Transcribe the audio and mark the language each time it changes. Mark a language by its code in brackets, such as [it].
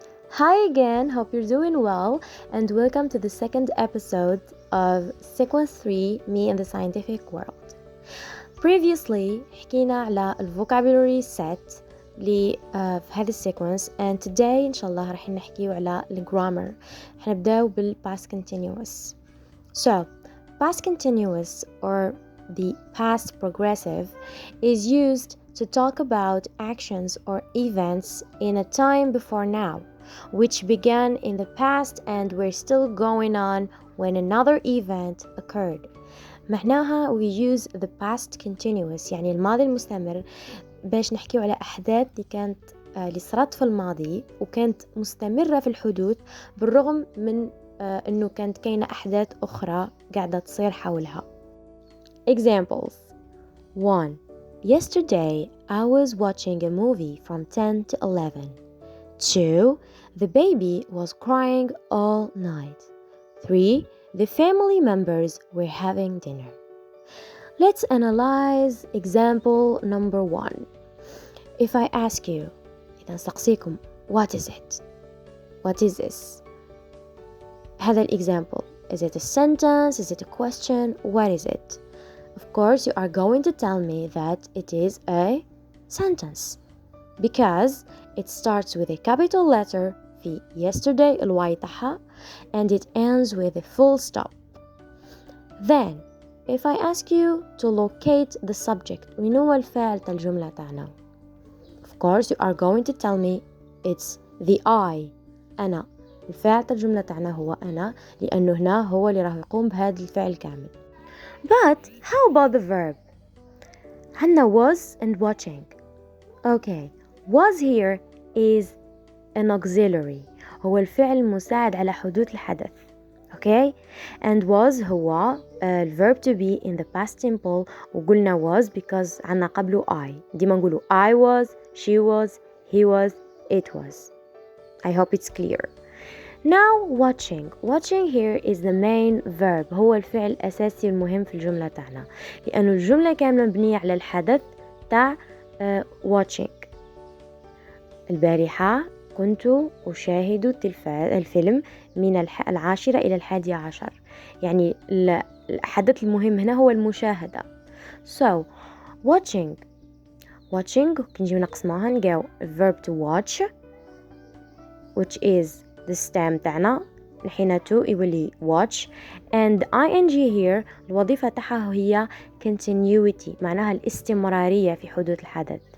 [en] Hi again, hope you're doing well, and welcome to the second episode of Sequence 3, Me and the Scientific World. [ar] Previously, حكينا على vocabulary set في هذا السيكونس [en] and today [ar] إن شاء الله رح نحكي على grammar. [en] حنبدأ past continuous. So, past continuous or the past progressive is used to talk about actions or events in a time before now, which began in the past and were still going on when another event occurred. [ar] معناها [en] we use the past continuous [ar] يعني الماضي المستمر باش نحكيو على أحداث اللي صارت في الماضي وكانت مستمرة في الحدوث بالرغم من إنه كانت كاينة أحداث أخرى قاعدة تصير حولها. [en] Examples 1. Yesterday I was watching a movie from 10 to 11. 2. The baby was crying all night. 3. The family members were having dinner. Let's analyze example number 1. If I ask you, [ar] إذا نسقسيكم, [en] what is it? What is this? [ar] هذا الexample. [en] Is it a sentence? Is it a question? What is it? Of course, you are going to tell me that it is a sentence because it starts with a capital letter في yesterday [ar] الواي تاعها [en] and it ends with a full stop. Then, if I ask you to locate the subject, [ar] وين هو الفاعل تاع الجملة تاعنا? [en] Of course, you are going to tell me it's the I, أنا. [ar] الفاعل تاع الجملة تاعنا هو أنا لأنه هنا هو اللي راح يقوم بهذا الفعل كامل. [en] But how about the verb? عندنا was and watching. Okay, was here is an auxiliary. [ar] هو الفعل المساعد على حدوث الحدث. [en] Okay, and was هو verb to be in the past simple وقلنا was because [ar] عنا قبله [en] I. [ar] ديما نقولوا [en] I was, she was, he was, it was. I hope it's clear. Now watching. Watching here is the main verb. [ar] هو الفعل الأساسي المهم في الجملة تاعنا لأنه الجملة كاملة مبنية على الحدث تاع watching. البارحة كنت أشاهد الفيلم من 10 إلى 11. يعني الحدث المهم هنا هو المشاهدة. [en] So watching [ar] كنجيو نقسموها نلقاو [en] verb to watch which is the stem تاعنا الحين to يولي watch and ing here [ar] الوظيفة تاعها هي continuity معناها الاستمرارية في حدوث الحدث.